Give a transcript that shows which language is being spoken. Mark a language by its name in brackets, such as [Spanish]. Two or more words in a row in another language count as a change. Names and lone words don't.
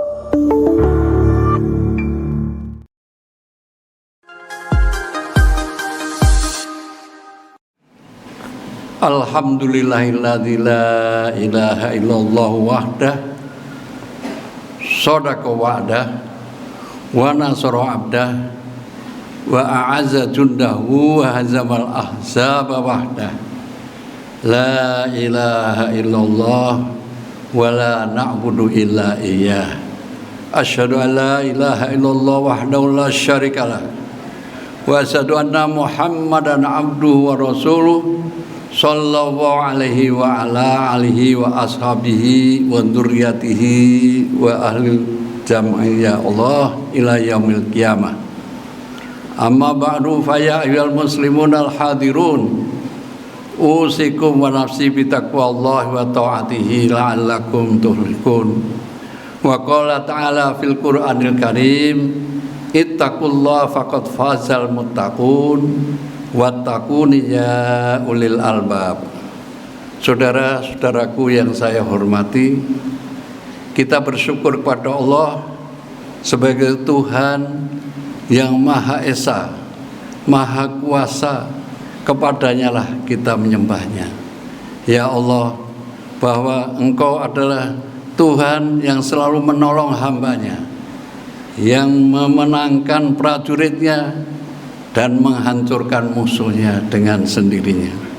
[Arabic] الحمد لله الذي لا إله إلا الله وحده صدق وعده ونصر عبده وأعز جنده وهزم الأحزاب وحده لا إله إلا الله ولا نعبد إلا إياه أشهد أن لا إله إلا الله وحده لا شريك له وأشهد أن محمدا عبده ورسوله صلى الله عليه وعلى آله وأصحابه وذريته وأهل جمعية الله إلى يوم القيامة. أما بعد فيا أيها المسلمون الحاضرون أوصيكم ونفسي بتقوى الله وطاعته لعلكم تفلحون. وقال تعالى في القرآن الكريم اتقوا الله فقد فاز المتقون واتقون يا أولي الألباب. [Indonesian] Saudara-saudaraku yang saya hormati, kita bersyukur kepada Allah sebagai Tuhan yang Maha Esa, Maha Kuasa. Kepadanya lah kita menyembahnya. Ya Allah, bahwa Engkau adalah Tuhan yang selalu menolong hambanya, yang memenangkan prajuritnya dan menghancurkan musuhnya dengan sendirinya.